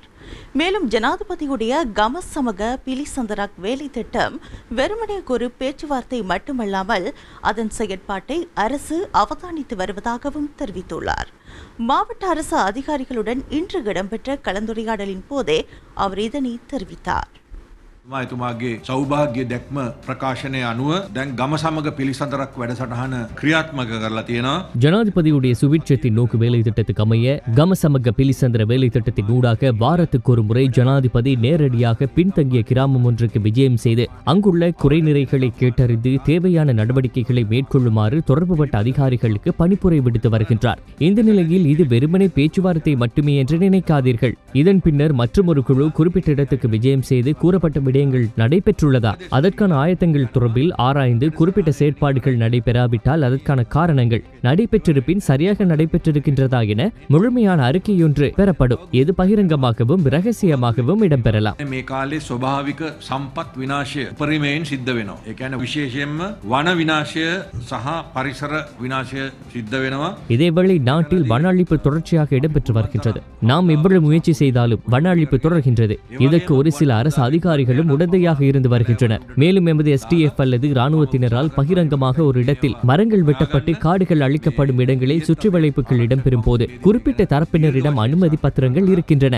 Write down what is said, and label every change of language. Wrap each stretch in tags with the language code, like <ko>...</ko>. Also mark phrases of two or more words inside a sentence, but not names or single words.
<ta>மேலும் ஜனாதிபதியுடைய கமசமக பிலிசந்தராக் வேலை திட்டம் வெறுமனே ஒரு பேச்சுவார்த்தை மட்டுமல்லாமல் அதன் செயற்பாட்டை அரசு அவதானித்து வருவதாகவும் தெரிவித்துள்ளார். மாவட்ட அரசு அதிகாரிகளுடன் இன்று இடம்பெற்ற கலந்துரையாடலின் போதே அவர் இதனை தெரிவித்தார்.</ta> <si>එතුමාගේ සෞභාග්‍ය දැක්ම ප්‍රකාශනය අනුව දැන් ගම සමග පිළිසඳරක් වැඩසටහන ක්‍රියාත්මක කරලා තියෙනවා.</si> <ta>ஜனாதிபதியுடைய சுவிட்சத்தின் நோக்கு வேலை திட்டத்துக்கு அமைய கமசமக பிலிசந்திர வேலை திட்டத்தின் ஊடாக வாரத்துக்கு ஒரு முறை ஜனாதிபதி நேரடியாக பின்தங்கிய கிராமம் ஒன்றுக்கு விஜயம் செய்து அங்குள்ள குறைநிறைகளை கேட்டறிந்து தேவையான நடவடிக்கைகளை மேற்கொள்ளுமாறு தொடர்புபட்ட அதிகாரிகளுக்கு பணிப்புரை விடுத்து வருகின்றார். இந்த நிலையில் இது வெறுமனே பேச்சுவார்த்தை மட்டுமே என்று நினைக்காதீர்கள். இதன் பின்னர் மற்றொரு குழு குறிப்பிட்ட இடத்துக்கு விஜயம் செய்து கூறப்பட்ட நடைபெற்றுள்ளதா, அதற்கான ஆயத்தங்கள் தொடர்பில் ஆராய்ந்து குறிப்பிட்ட செயற்பாடுகள் நடைபெறாவிட்டால் அதற்கான காரணங்கள், நடைபெற்றிருப்பின் சரியாக நடைபெற்றிருக்கின்றதா என முழுமையான அறிக்கையொன்று பெறப்படும். எது பகிரங்கமாகவும் இரகசியமாகவும் இடம்பெறலாம்.</ta> <si>මේ කාලේ ස්වභාවික සම්පත් විනාශය පරිමයෙන් සිද්ධ වෙනවා. ඒ කියන්නේ විශේෂයෙන්ම වන විනාශය සහ පරිසර විනාශය සිද්ධ වෙනවා.</si> <ta>இதேவேளை நாட்டில் வன அழிப்பு தொடர்ச்சியாக இடம்பெற்று வருகின்றது. நாம் எவ்வளவு முயற்சி செய்தாலும் வன அழிப்பு தொடர்கின்றது. இதற்கு ஒரு சில அரசு அதிகாரிகளும் உடந்தையாக இருந்து வருகின்றனர். மேலும் எமது STF அல்லது இராணுவத்தினரால் பகிரங்கமாக ஒரு இடத்தில் மரங்கள் வெட்டப்பட்டு காடுகள் அழிக்கப்படும் இடங்களில் சுற்றி வளைப்புகள் இடம்பெறும் போது குறிப்பிட்ட தரப்பினரிடம் அனுமதி பத்திரங்கள் இருக்கின்றன.</ta>